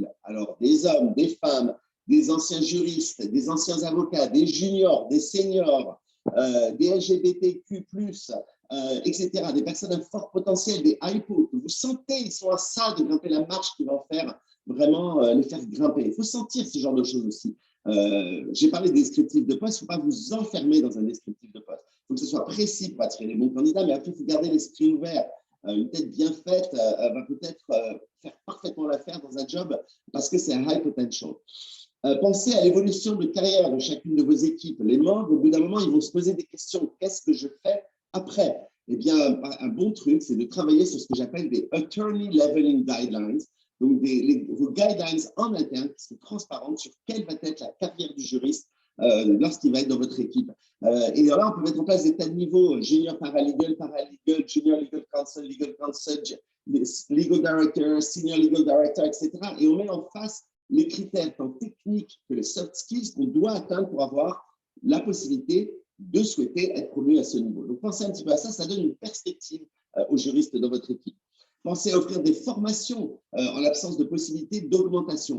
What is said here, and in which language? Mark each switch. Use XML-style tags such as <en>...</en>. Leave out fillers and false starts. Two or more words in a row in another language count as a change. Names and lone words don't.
<fr>Alors, des hommes, des femmes, des anciens juristes, des anciens avocats, des juniors, des seniors, des LGBTQ+, etc., des personnes à fort potentiel, des hypos, que vous sentez, ils sont à ça de grimper la marche qui va en faire vraiment les faire grimper. Il faut sentir ce genre de choses aussi. J'ai parlé de descriptif de poste, il ne faut pas vous enfermer dans un descriptif de poste. Il faut que ce soit précis pour attirer les bons candidats, mais après, il faut garder l'esprit ouvert. Une tête bien faite va peut-être faire parfaitement l'affaire dans un job parce que c'est un</fr> <en>high potential.</en> <fr>Pensez à l'évolution de carrière de chacune de vos équipes. Les membres, au bout d'un moment, ils vont se poser des questions. Qu'est-ce que je fais après? Eh bien, un bon truc, c'est de travailler sur ce que j'appelle des</fr> <en>attorney leveling guidelines.</en> <fr>Donc, vos guidelines en interne qui sont transparentes sur quelle va être la carrière du juriste lorsqu'il va être dans votre équipe. Et là, on peut mettre en place des tas de niveaux,</fr> <en>junior paralegal, junior legal counsel, legal director, senior legal director,</en> <fr>etc. Et on met en face les critères tant techniques que les</fr> <en>soft skills</en> <fr>qu'on doit atteindre pour avoir la possibilité de souhaiter être promu à ce niveau. Donc, pensez un petit peu à ça, ça donne une perspective aux juristes dans votre équipe. Pensez à offrir des formations en l'absence de possibilité d'augmentation.</fr>